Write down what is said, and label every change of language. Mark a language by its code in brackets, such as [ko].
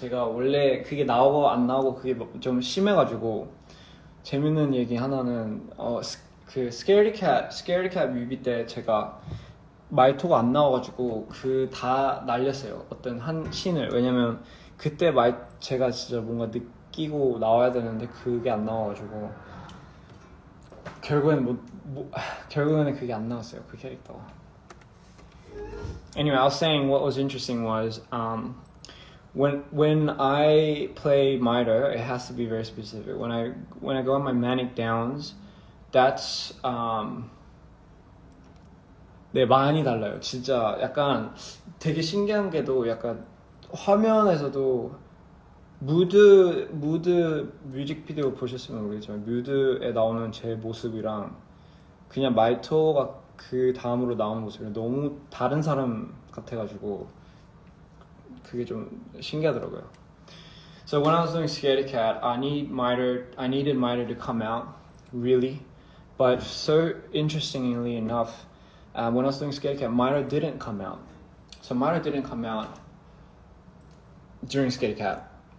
[ko] 제가 원래 그게 나오고 안 나오고 그게 좀 심해가지고 재밌는 얘기 하나는 그 Scaredy Cat 뮤비 때 제가 마이토가 안 나와가지고 다 날렸어요. 어떤 한 씬을. 왜냐면 그때 제가 진짜 뭔가 느끼고 나와야 되는데 그게 안 나와가지고 결국에는 그게 안 나왔어요. 그 캐릭터가. [en] Anyway, I was saying what was interesting was when I play Mater, it has to be very specific. When I go on my manic downs, that's [ko] 네, 많이 달라요. 진짜 약간 되게 신기한 게도 약간 화면에서도 무드 뮤직비디오 보셨으면 모르겠지만 뮤드에 나오는 제 모습이랑 그냥 마이토가 그 다음으로 나오는 모습이 너무 다른 사람 같아가지고 그게 좀 신기하더라고요. [en] So when I was doing Scaredy Cat, I needed Mater to come out, really. But so interestingly enough, when I was doing Scaredy Cat, Mater didn't come out. So Mater didn't come out during Scaredy Cat.